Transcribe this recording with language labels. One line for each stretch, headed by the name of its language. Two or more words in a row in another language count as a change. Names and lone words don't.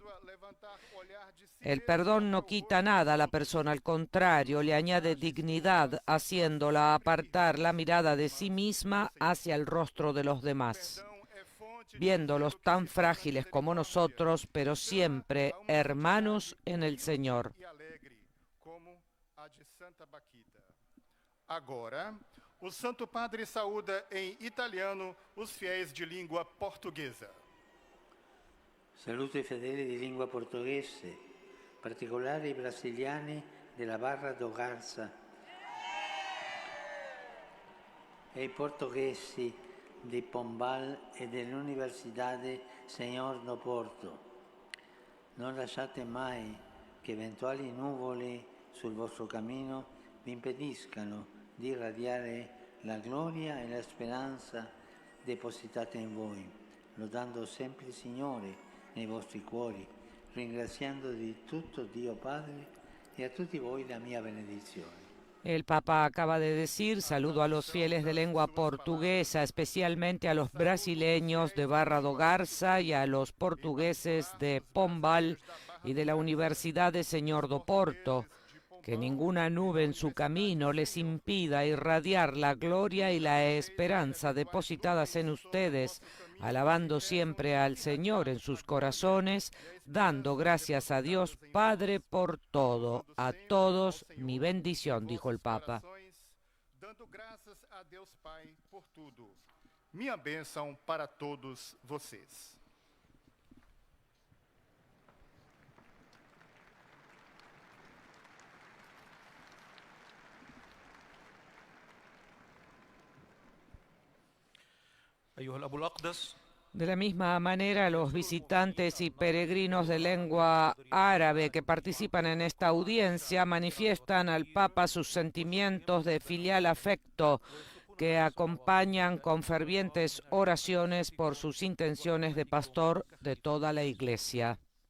Spanish: El perdón no quita nada a la persona, al contrario, le añade dignidad, haciéndola apartar la mirada de sí misma hacia el rostro de los demás, viéndolos tan frágiles como nosotros, pero siempre hermanos en el Señor.
Portuguese: Agora, o Santo Padre saúda em italiano os fiéis de língua portuguesa.
Italian: Saluto i fedeli di lingua portoghese, particolari i brasiliani della Barra do Garça e i portoghesi di Pombal e dell'Università Senhor do Porto. Non lasciate mai che eventuali nuvole sul vostro cammino vi impediscano di irradiare la gloria e la speranza depositate in voi, lodando sempre il Signore nei vostri cuori, ringraziando di tutto Dio Padre e a tutti voi la mia benedizione.
Spanish: El Papa acaba de decir: saludo a los fieles de lengua portuguesa, especialmente a los brasileños de Barra do Garça y a los portugueses de Pombal y de la Universidad de Senhor do Porto. Que ninguna nube en su camino les impida irradiar la gloria y la esperanza depositadas en ustedes, alabando siempre al Señor en sus corazones, dando gracias a Dios Padre por todo. A todos mi bendición, dijo el Papa.
Portuguese: Dando graças a Deus Pai por tudo. Minha bênção para todos vocês.
Arabic: أيها الأب الأقدس
Spanish: De la misma manera, los visitantes y peregrinos de lengua árabe que participan en esta audiencia manifiestan al Papa sus sentimientos de filial afecto que acompañan con fervientes oraciones por sus intenciones de pastor de toda la Iglesia.